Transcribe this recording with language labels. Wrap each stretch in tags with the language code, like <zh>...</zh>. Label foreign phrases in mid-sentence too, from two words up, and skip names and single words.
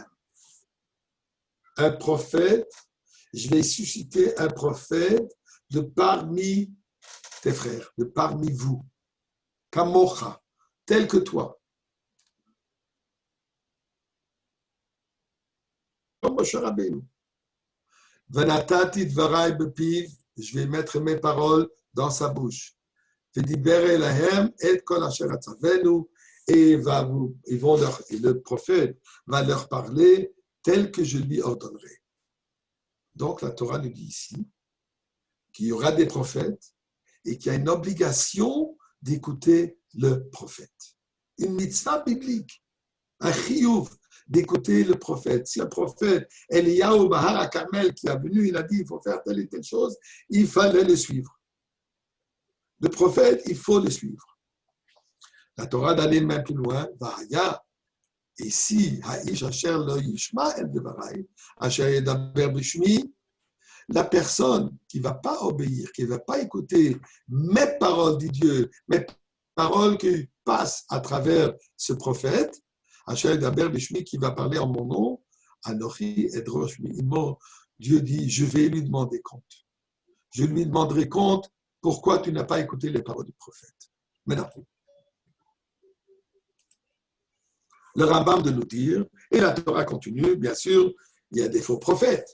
<fr>Un prophète, je vais susciter un prophète de parmi tes frères, de parmi vous. Kamocha, tel que toi. Comme Moshe Rabbeinu.</fr> <he>ונתתי דברי בפיו,</he> <fr>je vais mettre mes paroles dans sa bouche.</fr> <he>ודבר אליהם את כל אשר אצונו,</he> <fr>et le prophète va leur parler tel que je lui ordonnerai. Donc la Torah nous dit ici qu'il y aura des prophètes et qu'il y a une obligation d'écouter le prophète. Une mitzvah biblique, un chiyuv d'écouter le prophète. Si un prophète, Eliyahu Bahar HaKarmel, qui est venu, il a dit il faut faire telle et telle chose, il fallait le suivre. Le prophète, il faut le suivre. La Torah d'aller même plus loin, Vahaya, et si</fr> <he>האיש אשר לא ישמע אל דברי, אשר ידבר בשמי,</he> <fr>la personne qui ne va pas obéir, qui ne va pas écouter mes paroles, dit Dieu, mes paroles qui passent à travers ce prophète,</fr> <he>אשר ידבר בשמי,</he> <fr>qui va parler en mon nom,</fr> <he>אנכי אדרש מעמו,</he> <fr>Dieu dit, je vais lui demander compte. Je lui demanderai compte pourquoi tu n'as pas écouté les paroles du prophète. Maintenant, le Rambam de nous dire, et la Torah continue, bien sûr, il y a des faux prophètes.</fr>